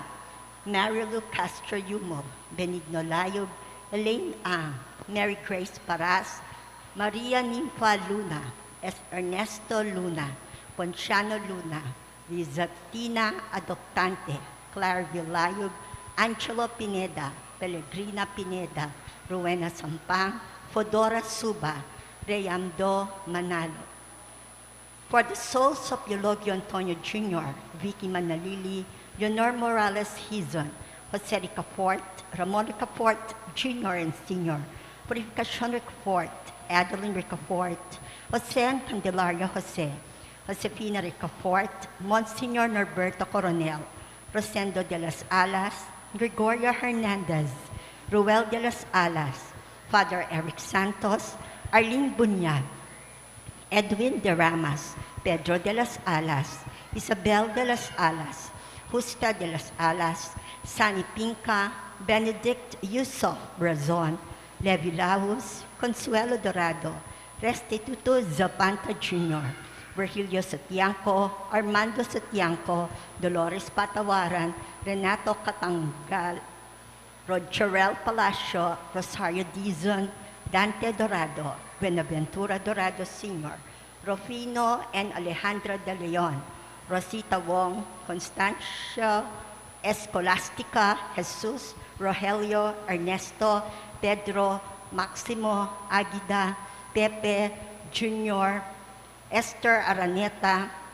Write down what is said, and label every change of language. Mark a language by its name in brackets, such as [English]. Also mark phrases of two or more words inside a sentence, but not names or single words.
[English] Marilu Castro Yumo, Benigno Layog, Elaine Ang, Mary Grace Paras, Maria Ninfa Luna, Ernesto Luna, Ponciano Luna, Lizatina Adoptante, Claire Villayog, Angelo Pineda, Pellegrina Pineda, Rowena Sampang, Fodora Suba, Reyamdo Manalo. For the souls of Eulogio Antonio Jr., Vicky Manalili, Leonor Morales Hizon, Jose Ricafort, Ramon Ricafort Jr. and Sr., Purificacion Ricafort, Adeline Ricafort, Jose and Candelaria Jose, Josefina Ricafort, Monsignor Norberto Coronel, Rosendo de las Alas, Gregoria Hernandez, Ruel de las Alas, Father Eric Santos, Arlene Bunyag, Edwin de Ramas, Pedro de las Alas, Isabel de las Alas, Justa de las Alas, Sani Pinca, Benedict Yusuf Brazon, Levi Laus, Consuelo Dorado, Restituto Zapanta Jr., Virgilio Satianco, Armando Satianco, Dolores Patawaran, Renato Catangal, Rogerel Palacio, Rosario Dizon, Dante Dorado, Buenaventura Dorado Sr., Rufino and Alejandra de Leon, Rosita Wong, Constancia Escolastica, Jesus, Rogelio, Ernesto, Pedro, Maximo, Aguida, Pepe, Junior, Esther Araneta,